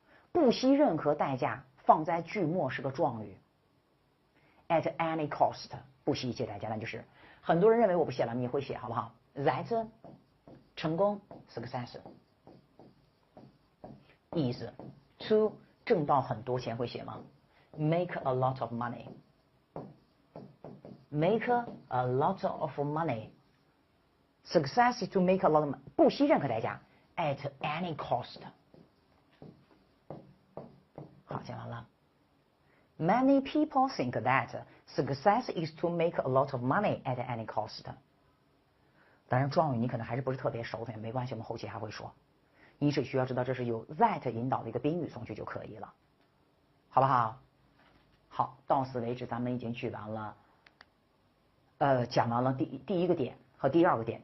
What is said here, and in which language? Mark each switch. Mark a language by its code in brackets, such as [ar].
[zh] 不惜任何代价放在句末是个状语 ， [en] at any cost， [zh] 不惜一切代价，那就是很多人认为我不写了，你会写好不好 ？That 成功 [en] success is to [zh] 挣到很多钱，会写吗 ？ [en] Make a lot of money， [zh] make a lot of money。 [en] Success is to make a lot of money， [zh] 不惜任何代价 [en] ，at any cost。 [zh] 好，讲完了。 [en] Many people think that success is to make a lot of money at any cost。 [zh] 当然，状语你可能还是不是特别熟，没关系，我们后期还会说。你只需要知道这是由 that 引导的一个宾语从句就可以了，好不好？好，到此为止，咱们已经举完了。讲完了第一个点和第二个点。